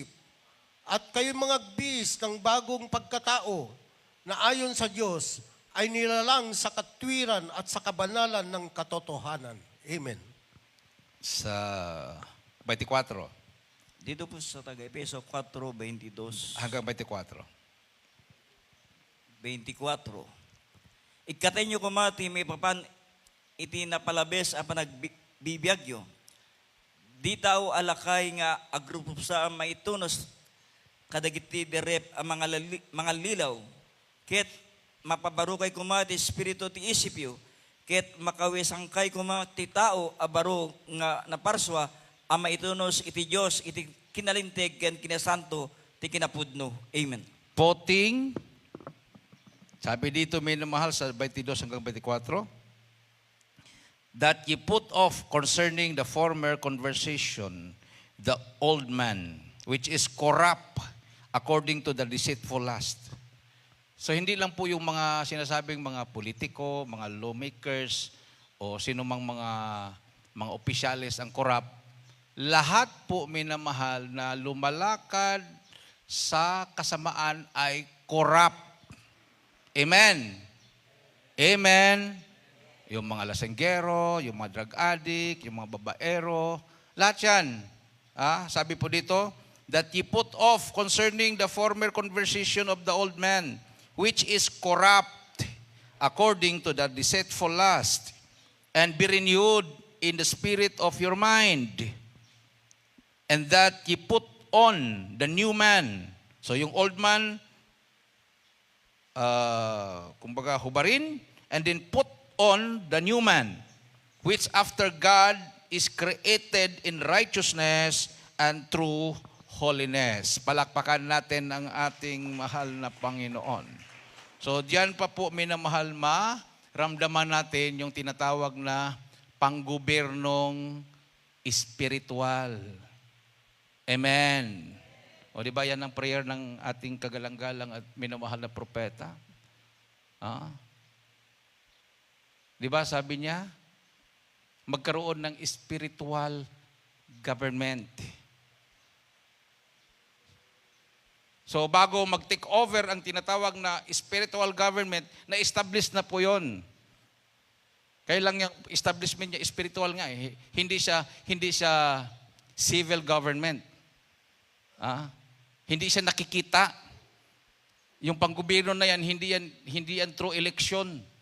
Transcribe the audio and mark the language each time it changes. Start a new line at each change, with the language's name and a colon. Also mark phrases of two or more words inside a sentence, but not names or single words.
Filipino: At kayo'y mga bis ng bagong pagkatao na ayon sa Diyos ay nilalang sa katwiran at sa kabanalan ng katotohanan. Amen. Sa 24 Dito po sa taga-Epeso 4:22 hanggang 24. 24.
Iloko: Ikatay nyo kumati may papan iti napalabes a panagbibiyagyo. Di tao alakay nga agrupo sa maitunos kadagiti derep ang mga lilaw. Ket mapabarukay kumati espiritu ti isipyo. Ket makawisangkay kumati tao abaro nga naparswa ama itunos iti Diyos, iti kinalintig, ken kinasanto, ti kinapudno. Amen.
Filipino: Putting, sabi dito minamahal sa 22 hanggang 24,
English: that ye put off concerning the former conversation, the old man, which is corrupt according to the deceitful lust.
Filipino: So hindi lang po yung mga sinasabing mga politiko, mga lawmakers, o sino mang mga opisyalis ang corrupt. Lahat po minamahal na lumalakad sa kasamaan ay corrupt. Amen. Amen. Yung mga lasenggero, yung mga
English: drug addict,
Filipino: yung mga babaero, lahat yan. Sabi po dito,
English: that ye put off concerning the former conversation of the old man, which is corrupt according to the deceitful lust, and be renewed in the spirit of your mind, and that ye put on the new man.
Filipino: So yung old man, kumbaga hubarin,
English: and then put on the new man, which after God is created in righteousness and true holiness.
Filipino: Palakpakan natin ang ating mahal na Panginoon. So diyan pa po minamahal, ramdaman natin yung tinatawag na panggobernong espiritual. Amen. O di ba yan ang prayer ng ating kagalang-galang at minamahal na propeta? Di ba sabi niya, magkaroon ng
English: spiritual government.
Filipino: So bago mag-
English: take over
Filipino: ang tinatawag na
English: spiritual government,
Filipino: na-establish na po yun. Kaya lang yung establishment niya, spiritual nga eh. Hindi siya civil government. Hindi siya nakikita. Yung panggobyerno na yan, hindi yan through election.